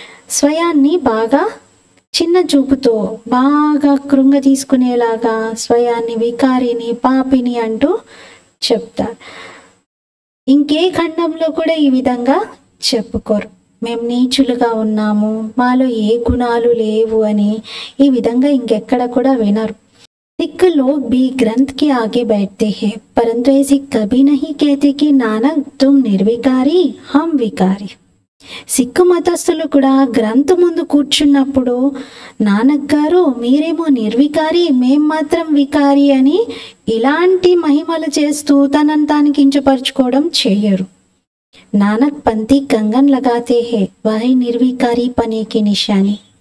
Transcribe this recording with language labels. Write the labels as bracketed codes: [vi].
[te] స్వయాన్ని బాగా చిన్న చూపుతో బాగా కృంగ తీసుకునేలాగా స్వయాన్ని వికారిని, పాపిని అంటూ చెప్తారు. ఇంకే ఖండంలో కూడా ఈ విధంగా చెప్పుకోరు. మేము నీచులుగా ఉన్నాము, మాలో ఏ గుణాలు లేవు అని ఈ విధంగా ఇంకెక్కడ కూడా వినరు. [hi] सिख लोग भी ग्रंथ के आगे बैठते हैं, परंतु ऐसे कभी नहीं कहते कि नानक तुम निर्विकारी, हम विकारी. [te] సిక్కు మతస్థులు కూడా గ్రంథ ముందు కూర్చున్నప్పుడు నానక్ గారు మీరేమో నిర్వికారి, మేం మాత్రం వికారి అని ఇలాంటి మహిమలు చేస్తూ తనను తాను కించపరుచుకోవడం చేయరు. [hi] నానక్ పంతి కంగన్ లగాతే హే వహి నిర్వికారి పనేకి నిశాని.